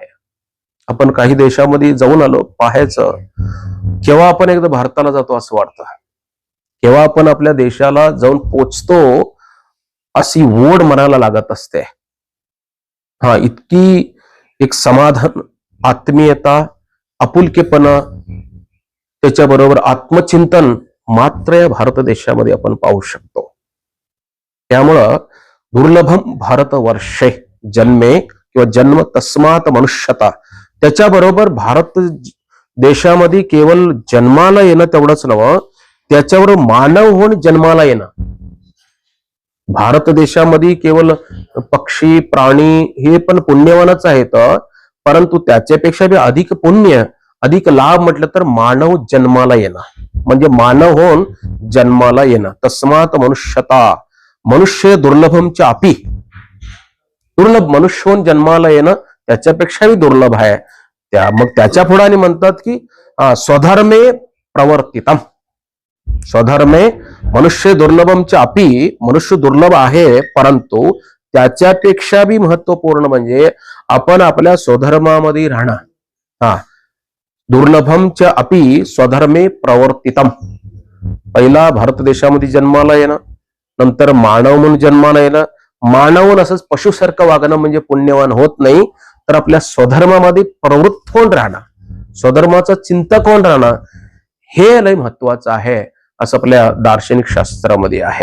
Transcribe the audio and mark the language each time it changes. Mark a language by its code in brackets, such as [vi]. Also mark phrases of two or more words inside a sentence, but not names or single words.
[mr] आपण काही देशामध्ये जाऊन आलो, पाहायचं, केव्हा आपण एकदा भारताला जातो असं वाटतं, केव्हा आपण आपल्या देशाला जाऊन पोचतो अशी ओढ मनाला लागत असते. हा, इतकी एक समाधान, आत्मीयता, आपुलकेपणा, त्याच्याबरोबर आत्मचिंतन मात्र या भारत देशामध्ये आपण पाहू शकतो. त्यामुळं [sa] दुर्लभम भारत वर्षे जन्मे [mr] किंवा [sa] जन्म तस्मात मनुष्यता, [mr] त्याच्याबरोबर भारत देशामध्ये केवळ जन्माला येणं तेवढंच नव्हतं, त्याच्यावर मानव होऊन जन्माला येणं. भारत देशामध्ये केवळ पक्षी, प्राणी हे पण पुण्यवानच आहेत, परंतु त्याच्यापेक्षा बी अधिक पुण्य अधिक लाभ म्हटलं तर मानव जन्माला येणं, म्हणजे मानव होऊन जन्माला येणं. [sa] तस्मात मनुष्यता, मनुष्य दुर्लभम च अपि, [mr] दुर्लभ मनुष्य होऊन जन्माला येणं त्याच्यापेक्षाही दुर्लभ आहे. मग त्याच्या पुढे म्हणतात की [sa] स्वधर्मे प्रवर्तितम, स्वधर्मे मनुष्य दुर्लभम च अपि, [mr] मनुष्य दुर्लभ आहे परंतु त्याच्यापेक्षा बी महत्वपूर्ण म्हणजे आपण आपल्या स्वधर्मामध्ये राहणं. [sa] दुर्लभम च अपि स्वधर्मे प्रवर्तितम, [mr] पहिला भारत देशामध्ये जन्माला येणं, नंतर मानव म्हणून जन्माला येणं. मानव असंच पशुसारखं वागणं म्हणजे पुण्यवान होत नाही, तर आपल्या स्वधर्मामध्ये प्रवृत्त होऊन राहणं, स्वधर्माचं चिंतक होऊन राहणं, हे लय महत्वाचं आहे असं आपल्या दार्शनिक शास्त्रामध्ये आहे.